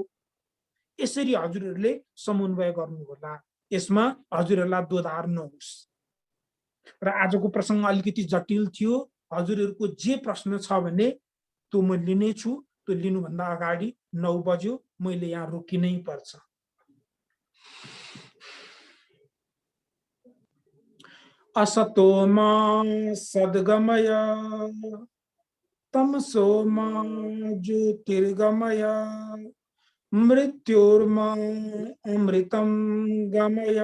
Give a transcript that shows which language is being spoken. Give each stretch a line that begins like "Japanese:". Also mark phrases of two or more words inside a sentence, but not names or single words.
Nepali: यसरी हजुरहरूले समन्वय गर्नु होला। यसमा हजुरहरूलाई दोधार नहोस्। र आजको प्रसङ्ग अलिकति जटिल थियो। हजुरहरूको जे प्रश्न छ भने त्यो म लिनेछु। त्यो लिनुभन्दा अगाडि 9 बज्यो, मैले यहाँ रोकिनै पर्छ।
Sanskrit: असतो मा सद्गमय तमसो मा ज्योतिर्गमय मृत्योर्मा अमृतं गमय।